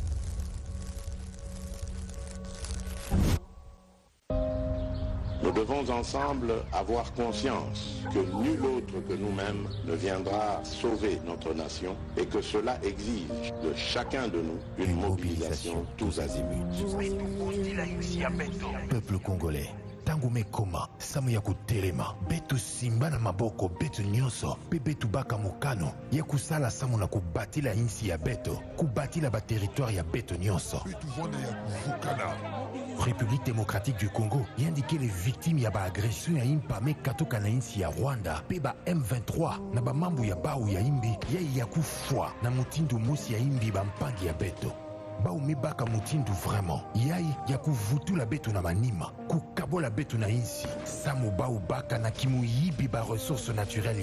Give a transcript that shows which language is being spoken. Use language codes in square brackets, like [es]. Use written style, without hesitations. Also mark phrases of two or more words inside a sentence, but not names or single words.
[fr] Nous devons ensemble avoir conscience que nul autre que nous-mêmes ne viendra sauver notre nation et que cela exige de chacun de nous une mobilisation tous azimuts. Peuple congolais, [ktu] tangu mekoma samu ya kutelema betu simba na maboko betu nyonso pe betu baka mokano ya kusala samu na kubatila insi ya beto kubatila ba territoire ya beto nyonso betu vona ya kuvukana. [fr] République démocratique du Congo indiqué les victimes [ktu] ya ba agression ya impame katoka na insi ya Rwanda pe ba M23 na ba mambu ya bau ya imbi ya kufwa na mutindu musi ya imbi ba mpangi ya beto baumibaka mutindu vraiment yai ya kuvutula betu na manima kukabola betu na insi samu baubaka na kimuyibi ba [fr] ressources naturelles